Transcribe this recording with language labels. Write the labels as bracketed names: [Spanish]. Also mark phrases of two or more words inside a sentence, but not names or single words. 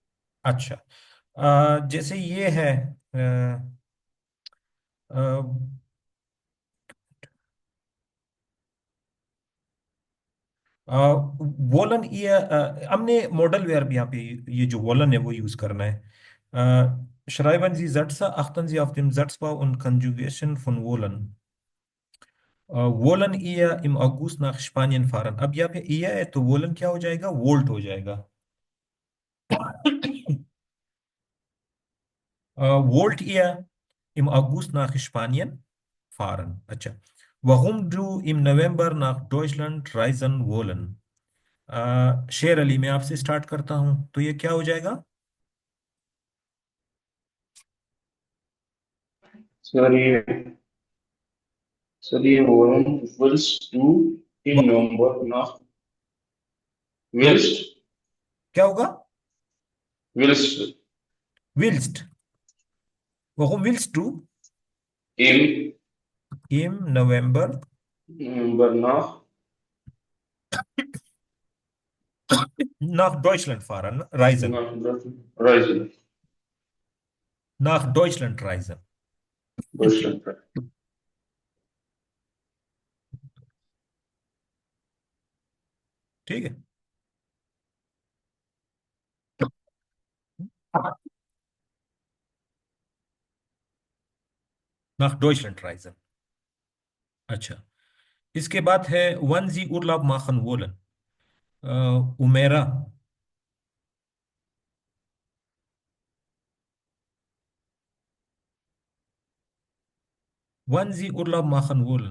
[Urdu] अच्छा। जैसे ये है। वोलन ये हमने [English] modal verb [Urdu] भी यहाँ पे ये जो वोलन है वो यूज करना है। [German] Schreiben Sie Sätze, achten Sie auf den Satzbau und Conjugation von Wollen. wollen ihr im August nach Spanien fahren। [Urdu] अब यहाँ पे ईयर है तो वोलन क्या हो जाएगा? [German] वोल्ट [Urdu] हो जाएगा। [German] wollt ihr im August nach Spanien fahren। अच्छा। Warum du im November nach Deutschland reisen wollen। [Urdu] शेर अली, मैं आपसे स्टार्ट करता हूं तो ये क्या हो जाएगा? सर ये [German] Wochen willst du im Warum? November nach willst [Urdu] क्या होगा? [German] willst willst। warum willst du im im November November nach nach Deutschland fahren? Reisen। Reisen nach Deutschland reisen। Deutschland? [Urdu] ठीक है। [German] nach Deutschland reisen। [Urdu] अच्छा। इसके बाद है [German] wenn Sie Urlaub machen wollen. उमेरा। wenn Sie Urlaub machen wollen.